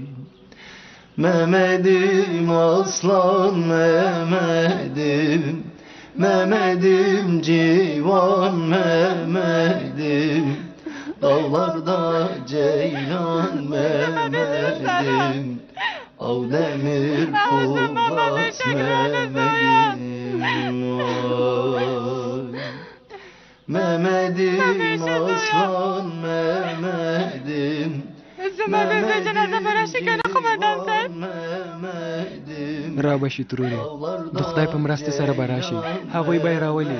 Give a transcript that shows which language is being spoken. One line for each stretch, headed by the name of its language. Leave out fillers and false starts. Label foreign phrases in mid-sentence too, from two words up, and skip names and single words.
Turkish: Mehmet'im aslan Mehmet'im, Mehmet'im civan Mehmet'im, dağlarda ceylan Mehmet'im, av demir Polat Mehmet'im vay. Mehmet'im aslan Mehmet'im,
Pashto: را بشي ترورې د خدای په مرسته سره به راشي هغوی به یې راولي